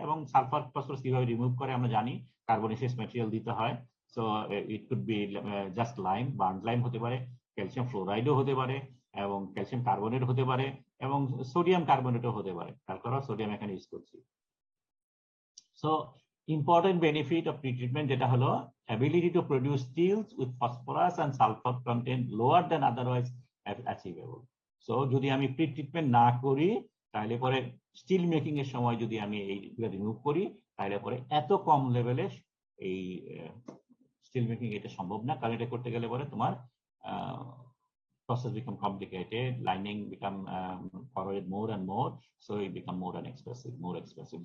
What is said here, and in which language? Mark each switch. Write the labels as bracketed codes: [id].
[bn] এবং sulphur phosphorus কিভাবে remove করে আমরা জানি, কার্বনেশিয়াস ম্যাটেরিয়াল দিতে হয়। [en] so it could be just lime, [bn] burn lime হতে পারে, ক্যালসিয়াম ফ্লোরাইডও হতে পারে, এবং ক্যালসিয়াম কার্বনেট হতে পারে, এবং সোডিয়াম কার্বনেটও হতে পারে, তারপর সোডিয়াম এখানে ইউজ করছি। [en] so important benefit of pretreatment [bn] যেটা হলো [en] ability to produce steels with phosphorus and sulfur content lower than otherwise achievable. [bn] So যদি আমি প্রি-ট্রিটমেন্ট না করি তাহলে পরে স্টিল মেকিং এর সময় যদি আমি এইগুলো রিমুভ করি তাহলে পরে এত কম লেভেলে এই স্টিল মেকিং এটা সম্ভব না, কারণ এটা করতে গেলে পরে তোমার [en] process become complicated, lining become corroded more and more, so it become more expensive.